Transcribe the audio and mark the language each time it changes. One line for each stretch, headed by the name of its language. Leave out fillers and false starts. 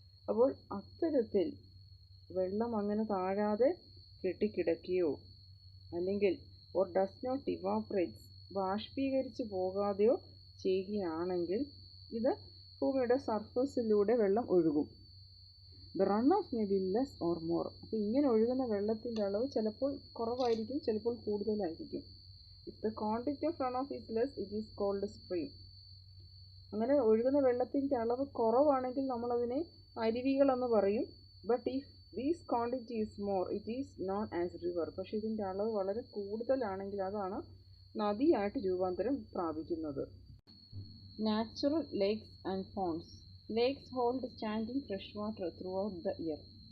Malayalam: അപ്പോൾ അത്തരത്തിൽ വെള്ളം അങ്ങനെ താഴാതെ കെട്ടിക്കിടക്കുകയോ അല്ലെങ്കിൽ
English: or does not evaporates
Malayalam: ബാഷ്പീകരിച്ച് പോകാതെയോ ചെയ്യുകയാണെങ്കിൽ ഇത് ഭൂമിയുടെ സർഫസിലൂടെ വെള്ളം ഒഴുകും.
English: The run off may be less or more.
Malayalam: അപ്പോൾ ഇങ്ങനെ ഒഴുകുന്ന വെള്ളത്തിൻ്റെ അളവ് ചിലപ്പോൾ കുറവായിരിക്കും, ചിലപ്പോൾ കൂടുതലായിരിക്കും.
English: If the quantity of runoff is less, it is called stream.
Malayalam: അങ്ങനെ ഒഴുകുന്ന വെള്ളത്തിൻ്റെ അളവ് കുറവാണെങ്കിൽ നമ്മളതിനെ അരുവികളെന്ന് പറയും.
English: But if these quantity is more it is known as river.
Malayalam: പക്ഷേ ഇതിൻ്റെ അളവ് വളരെ കൂടുതലാണെങ്കിൽ അതാണ് നദിയായിട്ട് രൂപാന്തരം പ്രാപിക്കുന്നത്.
English: Natural lakes and ponds. Lakes hold standing fresh water throughout the year.